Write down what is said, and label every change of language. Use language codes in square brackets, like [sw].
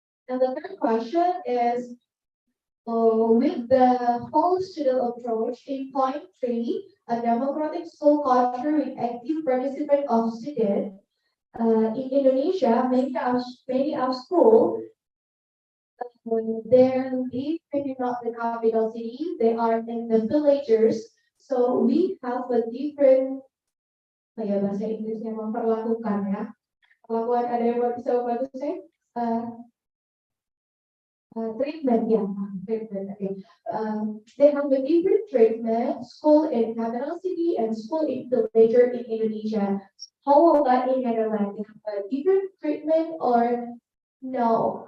[en] And the third question is, with the whole student approach in point 3, a democratic school culture with active participation of students, in Indonesia, many of school, they're maybe not the capital city, they are in the villages, so we have a different, [id] bahasa Inggris yang memperlakukan ya. Perlakuan ada yang bisa bantu saya? [en] Treatment, yeah, treatment. Okay. They have a different treatment, school in capital city and school in villager in Indonesia. How about in Netherlands? They have a different treatment or no?